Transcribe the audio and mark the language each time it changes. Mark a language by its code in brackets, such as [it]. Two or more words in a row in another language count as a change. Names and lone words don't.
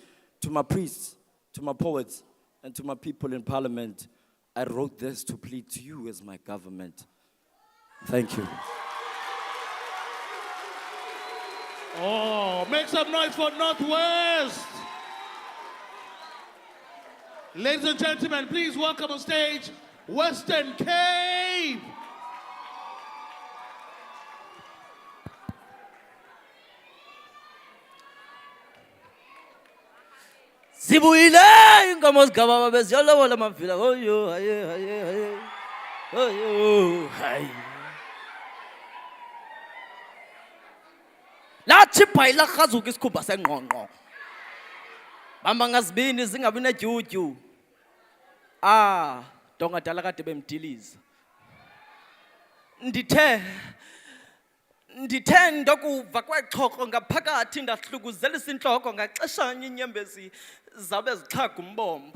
[en] To my priests, to my poets, and to my people in parliament, I wrote this to plead to you as my government. Thank you. Oh, make some noise for Northwest. Ladies and gentlemen, please welcome on stage Western Cape. [xh] Sibuyile inkomo zigaba beziyolobola mafila oyo haye haye haye oyo hayi lathi phayila khazuka isikhumba sengqongqo bamba ngazibini zingabi nedyudyu dongadala kade bemdiliza ndithe ndokuva kwexhoko ngaphakathi ndahlukuzelisa intloko ngaxeshanye iinyembezi zabe zixhaga umbombo.